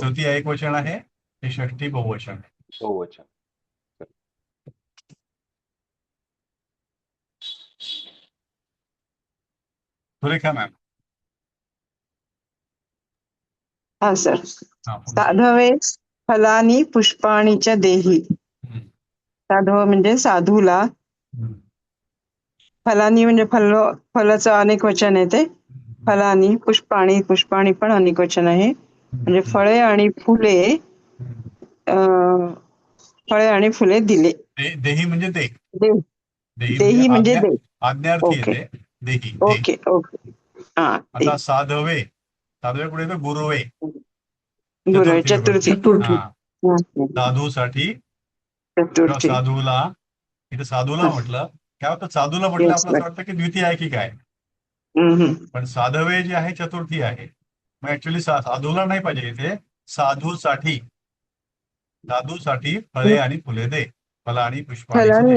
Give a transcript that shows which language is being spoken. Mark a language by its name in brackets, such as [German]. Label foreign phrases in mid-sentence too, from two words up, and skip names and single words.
[Marathi] तृतीय एकवचन आहे, हे षष्ठी बहुवचन आहे. बहुवचन. सुरेखा मॅम. हा सर. हा, पुढचं. [Sanskrit] साधवे फलानी पुष्पाणी च देही. [Marathi] हम्म, साधव म्हणजे साधूला, हम्म, फलानी म्हणजे फलाचं अनेक वचन आहे ते. फलानी, पुष्पाणी पण अनेक वचन आहे. म्हणजे फळे आणि फुले, फळे आणि फुले दिले. देही म्हणजे दे, दे- देही म्हणजे दे. आज्ञार्थी ओके येते देही. ओके ओके. हा, आता साधवे, साधवे पुढे येतं गुरुवे. गुरुवे चतुर्थी चतुर्थी. चतुर्थी. हा, साधूसाठी किंवा चतुर्थी. साधूला, इथं साधूला म्हटलं. काय होतं, साधूला म्हटलं Yes, आपलं असं वाटतं की द्वितीय आहे की काय, हम्म. पण साधवे जे आहे चतुर्थी आहे. मग ऍक्च्युली साधूला नाही पाहिजे इथे, साधूसाठी. साधूसाठी फळे आणि फुले दे, फला आणि पुष्पाणीच दे.